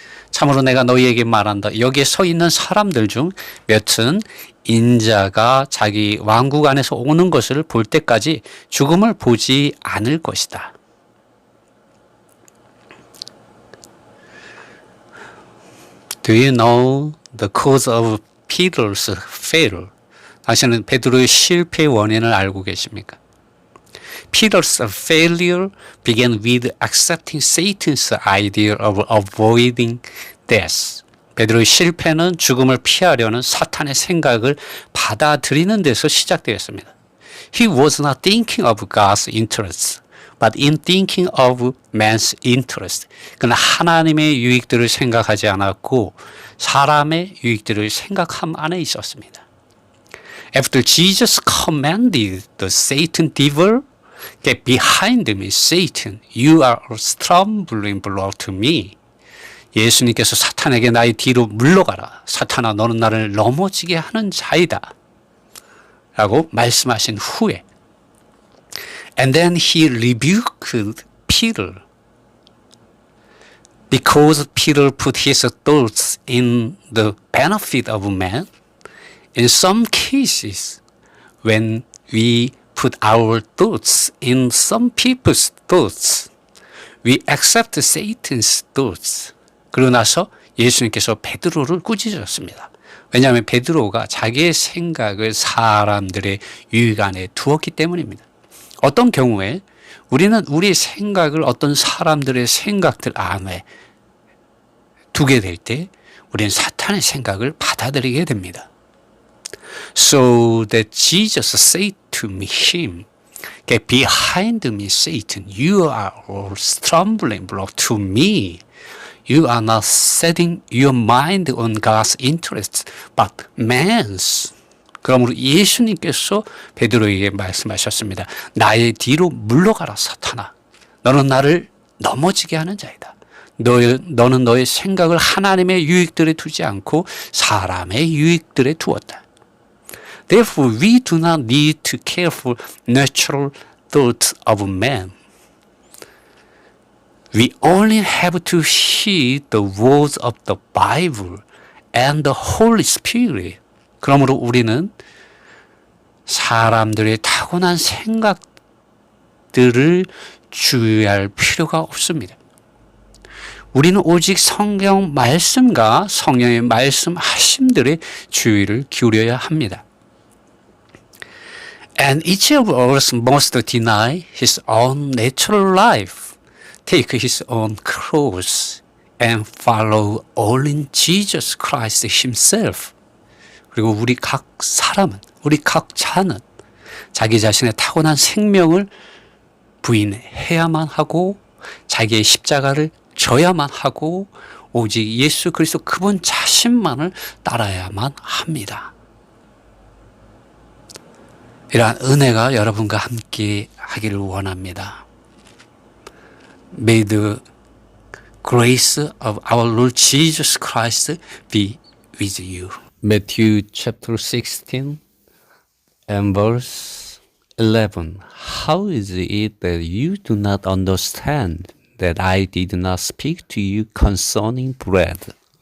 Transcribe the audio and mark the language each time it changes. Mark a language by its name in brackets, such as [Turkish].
[Korean] 참으로 내가 너희에게 말한다. 여기에 서 있는 사람들 중 몇은 인자가 자기 왕국 안에서 오는 것을 볼 때까지 죽음을 보지 않을 것이다. [English] Do you know the cause of Peter's failure? [Korean] 당신은 베드로의 실패의 원인을 알고 계십니까? [English] Peter's failure began with accepting Satan's idea of avoiding death. [Korean] 베드로의 실패는 죽음을 피하려는 사탄의 생각을 받아들이는 데서 시작되었습니다. [English] He was not thinking of God's interests, but in thinking of man's interest. [Korean] 그는 하나님의 유익들을 생각하지 않았고 사람의 유익들을 생각함 안에 있었습니다. [English] After Jesus commanded the Satan devil, get behind me, Satan. You are a stumbling block to me. [Korean] 예수님께서 사탄에게 나의 뒤로 물러가라. 사탄아, 너는 나를 넘어지게 하는 자이다. 라고 말씀하신 후에 [English] And then he rebuked Peter because Peter put his thoughts in the benefit of man. In some cases, when we put our thoughts in some people's thoughts, we accept Satan's thoughts. [Korean] 그러고 나서 예수님께서 베드로를 꾸짖으셨습니다. 왜냐하면 베드로가 자기의 생각을 사람들의 유익 안에 두었기 때문입니다. 어떤 경우에 우리는 우리 생각을 어떤 사람들의 생각들 안에 두게 될 때 우리는 사탄의 생각을 받아들이게 됩니다. [English] So that Jesus said to him, Get behind me, Satan. You are a stumbling block to me. You are not setting your mind on God's interests, but man's. [Korean] 그러므로 예수님께서 베드로에게 말씀하셨습니다. 나의 뒤로 물러가라, 사탄아. 너는 나를 넘어지게 하는 자이다. 너는 너의 생각을 하나님의 유익들에 두지 않고 사람의 유익들에 두었다. [English] Therefore, we do not need to care for natural thoughts of man. We only have to heed the words of the Bible and the Holy Spirit. [Korean] 그러므로 우리는 사람들의 타고난 생각들을 주의할 필요가 없습니다. 우리는 오직 성경 말씀과 성령의 말씀하심들의 주의를 기울여야 합니다. [English] And each of us must deny his own natural life, take his own cross, and follow only Jesus Christ himself. [Korean] 그리고 우리 각 사람은, 우리 각 자는 자기 자신의 타고난 생명을 부인해야만 하고 자기의 십자가를 져야만 하고 오직 예수 그리스도 그분 자신만을 따라야만 합니다. 이러한 은혜가 여러분과 함께 하기를 원합니다. [English] May the grace of our Lord Jesus Christ be with you. Matthew chapter 16 and verse 11. How is it that you do not understand that I did not speak to you concerning bread?